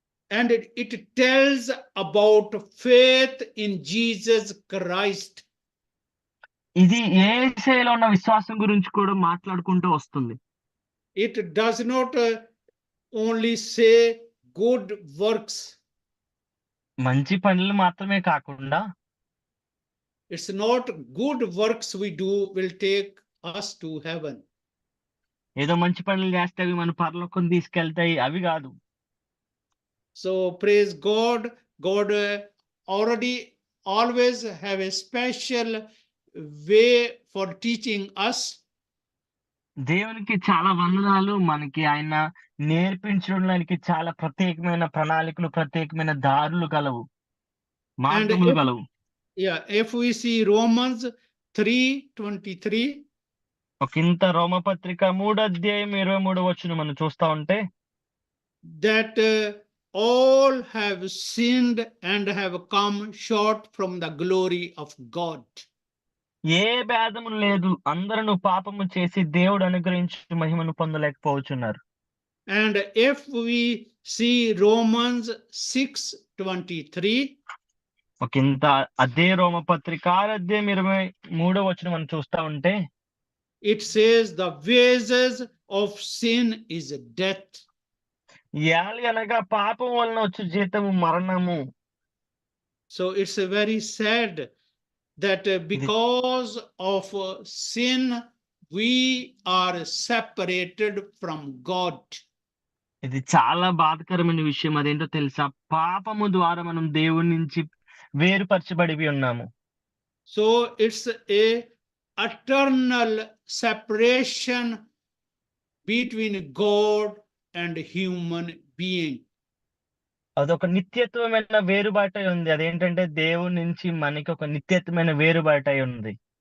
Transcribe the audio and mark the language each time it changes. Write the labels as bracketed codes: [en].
[en] And it tells about faith in Jesus Christ. [te] ఇది యేసయ్యలో ఉన్న విశ్వాసం గురించి కూడా మాట్లాడుకుంటూ వస్తుంది. [en] It does not only say good works. [te] మంచి పనులు మాత్రమే కాకుండా, [en] it's not good works we do will take us to heaven. [te] ఏదో మంచి పనులు చేస్తే అవి మన పరలోకం తీసుకెళ్తాయి, అవి కాదు. [en] So praise God. God already always have a special way for teaching us. [te] దేవునికి చాలా వందనాలు. మనకి ఆయన నేర్పించడానికి చాలా ప్రత్యేకమైన ప్రణాళికలు, ప్రత్యేకమైన దారులు కలవు, మార్గములు కలవు. [en] Yeah, if we see Romans 3:23, [te] ఒకంత రోమపత్రిక 3 అధ్యాయం 23 వచనం మనం చూస్తా ఉంటే, [en] that all have sinned and have come short from the glory of God. [te] ఏ భేదము లేదు. అందరూ పాపము చేసి దేవుడు అనుగ్రహించు మహిమను పొందలేకపోవచ్చున్నారు. [en] And if we see Romans 6:23, [te] అదే రోమపత్రిక 6:23 మనం చూస్తా ఉంటే, [en] it says the wages of sin is death. [te] అనగా పాపం వలన వచ్చు జీతము మరణము. [en] So it's very sad that because of sin we are separated from God. [te] ఇది చాలా బాధాకరమైన విషయం. అదేంటో తెలుసా? పాపము ద్వారా మనం దేవుని నుంచి వేరుపరచబడి ఉన్నాము. [en] So it's a eternal separation between God and human being. [te] అదొక నిత్యత్వమైన వేరుబాటు ఉంది. అదేంటంటే దేవుని నుంచి మనకి ఒక నిత్యత్వమైన వేరుబాటు ఉంది.